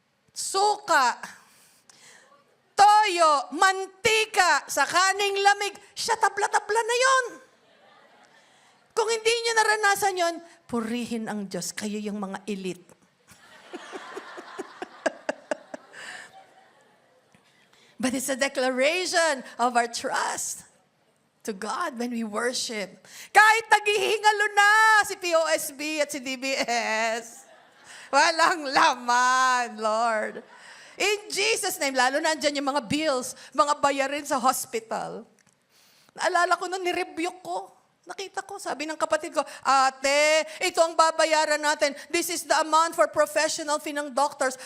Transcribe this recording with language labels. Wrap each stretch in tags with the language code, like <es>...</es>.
<tl>Suka, toyo, mantika, sa kaning lamig, siya tabla-tabla na yon. Kung hindi nyo naranasan yon, purihin ang Diyos, kayo yung mga elite.</tl> <en>But it's a declaration of our trust to God when we worship.</en> <tl>Kahit naghihingalo na si POSB at si DBS, walang laman, Lord.</tl> <en>In Jesus' name,</en> <tl>lalo na andyan yung mga bills, mga bayarin sa hospital. Naalala ko nung nirebuke ko. Nakita ko, sabi ng kapatid ko, ate, ito ang babayaran natin.</tl> <en>This is the amount for professional fee ng doctors.</en>